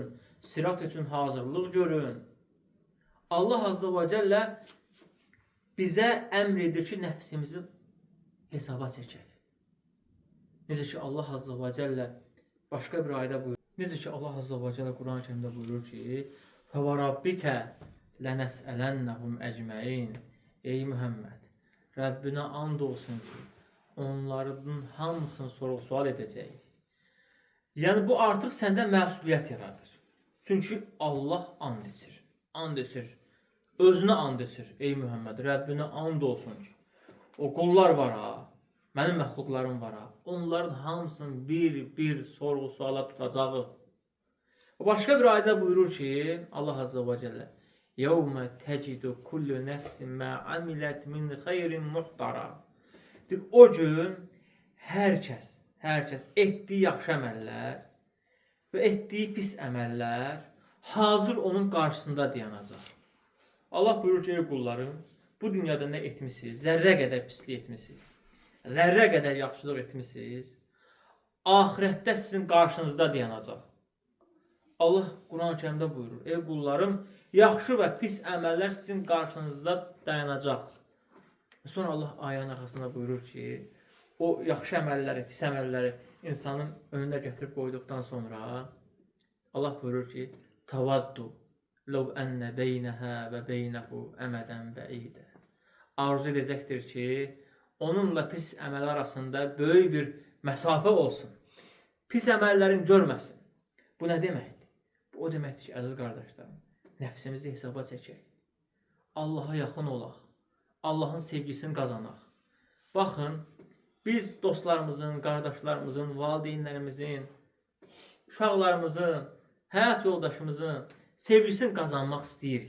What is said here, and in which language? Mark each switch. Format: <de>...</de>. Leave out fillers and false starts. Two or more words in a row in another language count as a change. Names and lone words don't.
<az>Sirat üçün hazırlıq görün. Allah</az> <ar>عز وجل</ar> <az>bizə əmr edir ki, nəfsimizi hesaba çəkək. Necə ki, Allah</az> <ar>عز وجل</ar> <az>başqa bir ayda buyurur. Necə ki, Allah</az> <ar>عز وجل</ar> <az>Quran-ı Kərimdə buyurur ki,</az> <ar>فَوَرَبِّكَ لَنَسْأَلَنَّهُمْ əcməin.</ar> <az>Ey Muhammed, Rəbbinə and olsun ki, onların hamısını sorğu-sual edəcək. Yəni bu artıq səndə məsuliyyət yaradır. Çünki Allah and içir. And içir. Özünə and içir. Ey Muhammed, Rəbbinə and olsun ki, o qullar var ha, mənim məxluqlarım var ha, onların hamısını bir sorğu-suala tutacaq. Başqa bir ayədə buyurur ki, Allah</az> <ar>عز وجل, يَوْمَ تَجِدُ كُلُّ نَفْسٍ مَا عَمِلَتْ مِنْ خَيْرٍ مُحْتَرًا.</ar> <az>O gün hər kəs etdiyi yaxşı əməllər və etdiyi pis əməllər hazır onun qarşısında dayanacaq. Allah buyurur ki, ey qullarım, bu dünyada nə etmisiniz? Zərrə qədər pislik etmisiniz. Zərrə qədər yaxşılıq etmisiniz. Ahirətdə sizin qarşınızda dayanacaq. Allah Quran-ı Kərimdə buyurur, ey qullarım, yaxşı və pis əməllər sizin qarşınızda dayanacaq. Sonra Allah ayənin arxasında buyurur ki, o yaxşı əməlləri, pis əməlləri insanın önündə gətirib qoyduqdan sonra Allah buyurur ki,</az> <ar>Tavaddu لَوْ أَنَّ بَيْنَهَا وَبَيْنَهُ أَمَدًا بَعِيدًا.</ar> <az>Arzu edəcəkdir ki, onunla pis əməl arasında böyük bir məsafə olsun. Pis əməllərin görməsin. Bu nə deməkdir? Bu o deməkdir ki, əziz qardaşlarım, nəfsimizi hesaba çəkək. Allaha yaxın olaq. Allahın sevgisini qazanaq. Baxın, biz dostlarımızın, qardaşlarımızın, valideynlərimizin, uşaqlarımızın, həyat yoldaşımızın sevgisini qazanmaq istəyirik.</az>